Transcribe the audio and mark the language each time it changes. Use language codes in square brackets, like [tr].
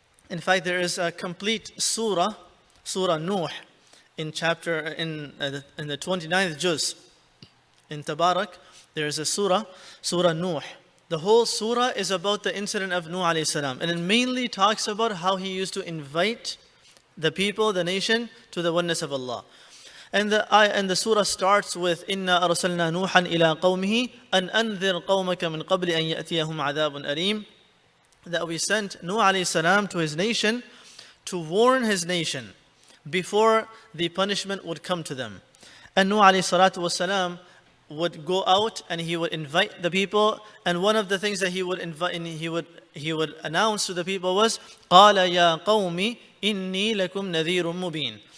[en] In fact, there is a complete surah Nuh, in the 29th juz. In Tabarak, there is a surah Nuh. The whole surah is about the incident of Nuh alayhi salam, and it mainly talks about how he used to invite the people, the nation, to the oneness of Allah. And the surah starts with [ar] إِنَّا أَرْسَلْنَا نُوحًا إِلَىٰ قَوْمِهِ أَنْ أَنذِرْ قَوْمَكَ مِنْ قَبْلِ أَنْ يَأْتِيَهُمْ عَذَابٌ أَلِيمٌ. [en] That we sent Nuh alayhi salam to his nation to warn his nation before the punishment would come to them. And Nuh alayhi salatu wasalam would go out and he would invite the people, and one of the things that he would invite and he would announce to the people was [ar] قَالَ يَا قَوْمِ إِنِّي لَكُمْ نَذِيرٌ مُبِينٌ.